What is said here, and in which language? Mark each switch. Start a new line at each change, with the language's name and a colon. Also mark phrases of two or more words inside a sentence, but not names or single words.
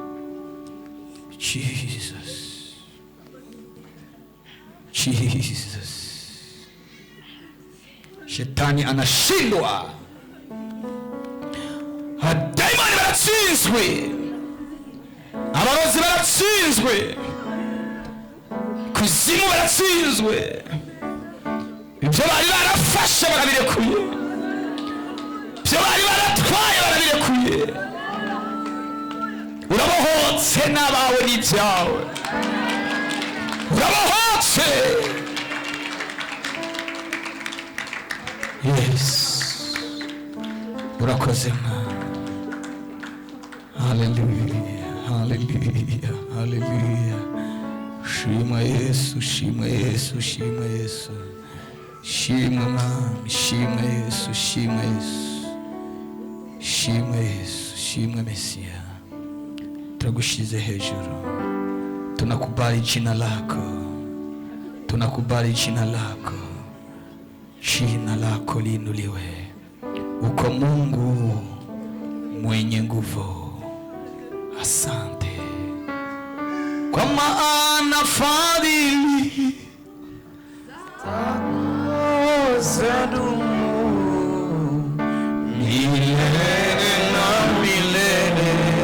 Swahili: Jesus, Jesus, Shetani anashindwa,
Kinyarwanda: daimoni baratsinzwe, abarozi baratsinzwe, kuzimu baratsinzwe, ibyo bari barafashe barabirekuye, ibyo bari baratwaye barabirekuye. Urabohotse n'abawe n'ibyawe, urabohotse. Yes, urakoze Mana. Hallelujah, hallelujah, hallelujah. Shima Yesu, shima Yesu, shima Yesu, shima Mwami, shima Yesu, shima Yesu, shima Yesu, shima Mesia.
Swahili: Tunagushize hejuru, tunakubali jina lako, tunakubali jina lako, jina lako liinuliwe. Uko Mungu mwenye nguvu. Asante kwa maana fadhili zadumu milele na milele.